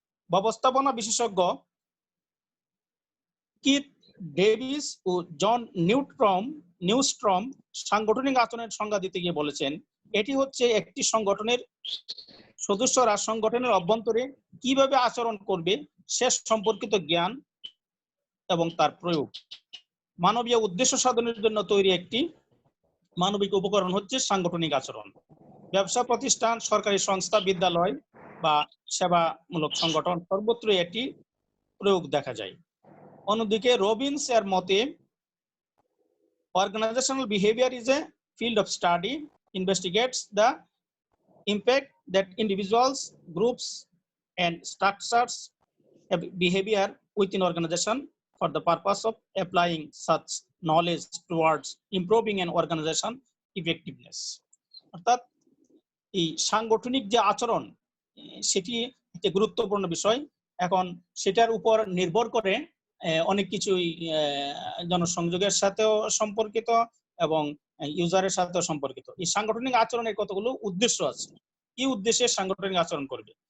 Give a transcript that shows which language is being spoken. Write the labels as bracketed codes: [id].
[bn] ব্যবস্থাপনা বিশেষজ্ঞ Keith Davies ও জন নিউস্ট্রম সাংগঠনিক আচরণের সংজ্ঞা দিতে গিয়ে বলেছেন, এটি হচ্ছে একটি সংগঠনের সদস্যরা সংগঠনের অভ্যন্তরে কিভাবে আচরণ করবে সে সম্পর্কিত জ্ঞান এবং তার প্রয়োগ। মানবীয় উদ্দেশ্য সাধনের জন্য তৈরি একটি মানবিক উপকরণ হচ্ছে সাংগঠনিক আচরণ। ব্যবসা প্রতিষ্ঠান, সরকারি সংস্থা, বিদ্যালয় বা সেবামূলক সংগঠন, সর্বত্রই এটি প্রয়োগ দেখা যায়। অন্যদিকে রবিন্স এর মতে, [en] organizational behavior is a field of study, investigates the impact that individuals, groups, and structures have behavior within organization for the purpose of applying such knowledge towards improving an organization effectiveness. [bn] অর্থাৎ এই সাংগঠনিক যে আচরণ, সেটি একটি গুরুত্বপূর্ণ বিষয়। এখন সেটার উপর নির্ভর করে অনেক কিছুই জনসংযোগের সাথেও সম্পর্কিত এবং ইউজারের সাথেও সম্পর্কিত। এই সাংগঠনিক আচরণের কতগুলো উদ্দেশ্য আছে, কি উদ্দেশ্যে সাংগঠনিক আচরণ করবে।